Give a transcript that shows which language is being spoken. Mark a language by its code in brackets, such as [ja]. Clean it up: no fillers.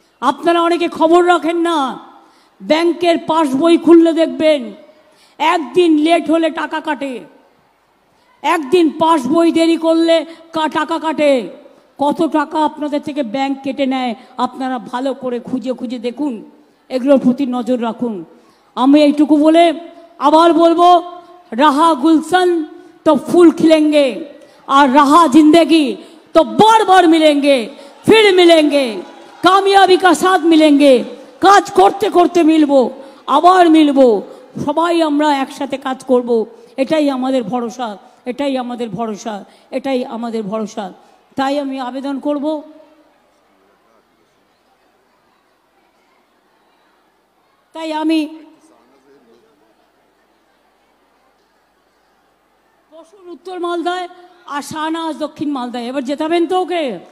[bn] আপনারা অনেকে খবর রাখেন না, ব্যাংকের পাসবই খুললে দেখবেন একদিন লেট হলে টাকা কাটে, একদিন পাসবই দেরি করলে টাকা কাটে। কত টাকা আপনাদের থেকে ব্যাংক কেটে নেয় আপনারা ভালো করে খুঁজে খুঁজে দেখুন, এগুলোর প্রতি নজর রাখুন। আমি এইটুকু বলে আবার বলবো, [hi] रहा गुलशन तो फूल खिलेंगे और रहा जिंदगी तो बार बार मिलेंगे, फिर मिलेंगे, कामयाबी का साथ मिलेंगे। [bn] কাজ করতে করতে মিলবো, আবার মিলবো, সবাই আমরা একসাথে কাজ করব। এটাই আমাদের ভরসা, এটাই আমাদের ভরসা, এটাই আমাদের ভরসা। তাই আমি আবেদন করব, তাই আমি বসুন উত্তর মালদায় আর শাহনাজ দক্ষিণ মালদায়। এবার জেতাবেন তো ওকে?